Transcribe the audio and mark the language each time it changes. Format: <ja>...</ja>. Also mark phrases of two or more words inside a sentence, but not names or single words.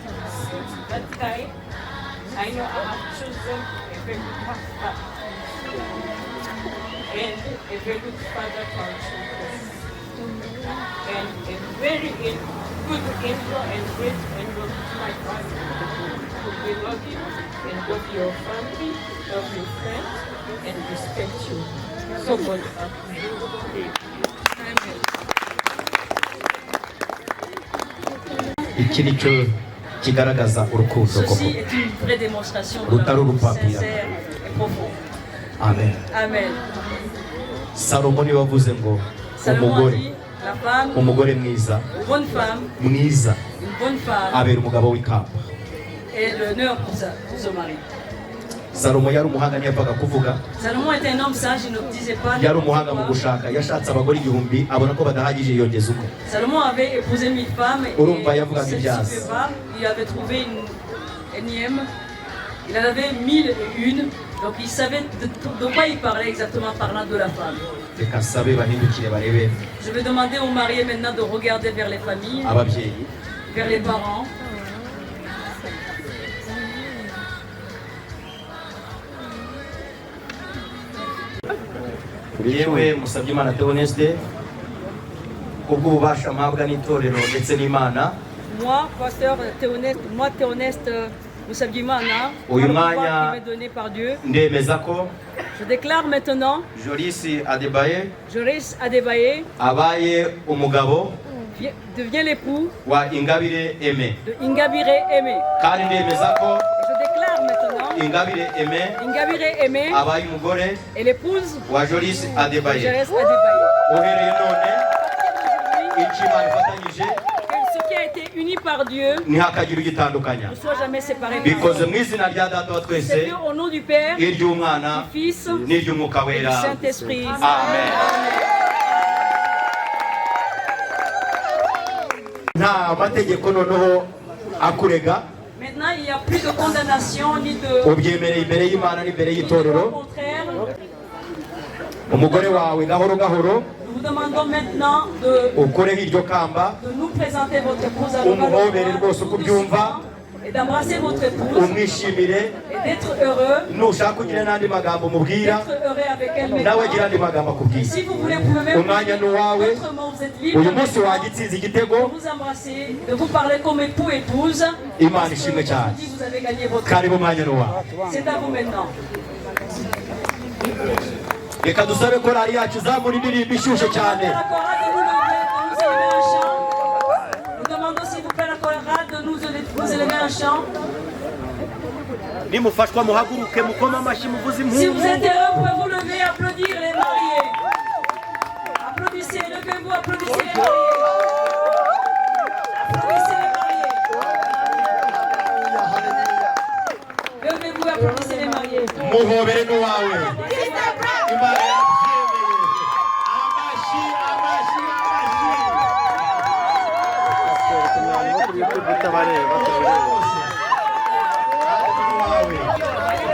<en>That time, I know I have chosen a very good husband and a very good father for our children. And a very good angel and great angel to my family. We love you and love your family, love your friends, and respect you. So God help you. Amen.</en> <rw>Iki nicyo kigaragaza urukundo koko</rw> <fr>Ceci est une vraie démonstration de</fr> <rw>rutari</rw> <fr>l'amour</fr> <rw>urupapira.</rw> <fr>sincère et profond. Amen. Amen.</fr> <rw>Salomo niwe wavuze ngo</rw> <fr>Salomon a</fr> <rw>umugore</rw> <fr>dit, la femme,</fr> <rw>umugore mwiza</rw> <fr>une bonne femme,</fr> <rw>mwiza</rw> <fr>une bonne femme</fr> <rw>abera umugabo w'ikamba.</rw> <fr>est l'honneur pour son mari.</fr> <rw>Salomo yari umuhanga ntiyapfaga kuvuga,</rw> <fr>Salomon était un homme sage, il ne disait pas</fr> <rw>yari</rw> <fr>n'importe</fr> <rw>umuhanga mu</rw> <fr>quoi.</fr> <rw>gushaka, yashatse abagore 1000 abona ko badahagije yongeza umwe.</rw> <fr>Salomon avait épousé 1000 femmes et</fr> <rw>Urumva yavugaga</rw> <fr>celle-ci</fr> <rw>ibyazi.</rw> <fr>fait pas. Il avait trouvé une énième. Il en avait 1001. Donc il savait de quoi il parlait exactement parlant de la femme.</fr> <rw>Reka nsabe bahindukire barebe</rw> <fr>Je vais demander aux mariés maintenant de regarder vers les familles,</fr> <rw>ababyeyi.</rw> <fr>vers les parents.</fr> <rw>Yewe musabye Imana Theoneste kubw'ububasha mpabwa n'itorero ndetse n'Imana.</rw> <fr>Moi, pasteur Théoneste Musabyimana,</fr> <rw>Uyu</rw> <fr>par le</fr> <rw>mwanya</rw> <fr>pouvoir qui m'est donné par Dieu,</fr> <rw>ndemeza ko</rw> <fr>je déclare maintenant,</fr> <rw>Joris Adebaye</rw> <fr>Joris Adebaye</fr> <rw>abaye umugabo</rw> <fr>devient l'époux</fr> <rw>wa Ingabire Aimé.</rw> <fr>de Ingabire Aimé.</fr> <rw>Kandi ndemeza ko</rw> <fr>Je déclare maintenant,</fr> <rw>Ingabire Aimé</rw> <fr>Ingabire Aimé</fr> <rw>abaye umugore</rw> <fr>est l'épouse</fr> <rw>wa Joris</rw> <fr>de</fr> <rw>Adebaye.</rw> <fr>Joris Adebaye.</fr> <rw>Uhereye none icyo Imana ifatanyije</rw> <fr>Que ce qui a été uni par Dieu</fr> <rw>ntihakagira ugitandukanya.</rw> <fr>ne soit jamais séparé par</fr> <rw>Bikoze mu</rw> <fr>Dieu.</fr> <rw>izina rya Data wa twese,</rw> <fr>C'est fait au nom du Père,</fr> <rw>iry'Umwana</rw> <fr>du Fils</fr> <rw>n'iry'Umwuka</rw> <fr>et du</fr> <rw>Wera.</rw> <fr>Saint-Esprit. Amen.</fr> <rw>Nta mategeko noneho akurega,</rw> <fr>Maintenant, il n'y a plus de condamnation ni de...</fr> <rw>ubyemereye imbere y'Imana n'imbere</rw> <fr>Au</fr> <rw>y'itorero.</rw> <fr>contraire,</fr> <rw>Umugore wawe gahoro gahoro</rw> <fr>nous vous demandons maintenant de</fr> <rw>ukureho iryo kamba,</rw> <fr>nous présenter votre épouse à</fr> <rw>umuhobere rwose uko ubyumva,</rw> <fr>et d'embrasser votre épouse</fr> <rw>umwishimire.</rw> <fr>et d'être heureux,</fr> <rw>Nushaka kugira n'andi magambo mubwira,</rw> <fr>d'être heureux avec elle</fr> <rw>nawe agira</rw> <fr>maintenant.</fr> <rw>andi magambo akubwira.</rw> <fr>Si vous voulez, vous pouvez même</fr> <rw>Umwanya ni uwawe.</rw> <fr>autrement, vous êtes libre</fr> <rw>Uyu munsi wagitsinze igitego.</rw> <fr>de vous embrasser, de vous parler comme époux et épouse.</fr> <rw>Imana</rw> <fr>Parce que</fr> <rw>ishimwe cyane.</rw> <fr>aujourd'hui, vous avez gagné votre</fr> <rw>Karibu umwanya ni uwawe.</rw> <fr>C'est à vous maintenant.</fr> <rw>Reka dusabe korari yacu izamura indirimbo ishyushye cyane.</rw> <fr>La chorale de nous élever un chant. Nous demandons s'il vous plaît la chorale de nous élever un chant.</fr> <rw>Nimufashwa muhaguruke mukoma amashyi muvuze</rw> <fr>Si vous</fr> <rw>impundu.</rw> <fr>êtes heureux, vous pouvez vous lever et applaudir les mariés. Applaudissez, levez-vous, applaudissez les mariés. Applaudissez les mariés. Levez-vous, applaudissez les mariés.</fr> <rw>Muhobere n'uwawe. Imana yabyemeye. Amashyi, amashyi, amashyi.</rw>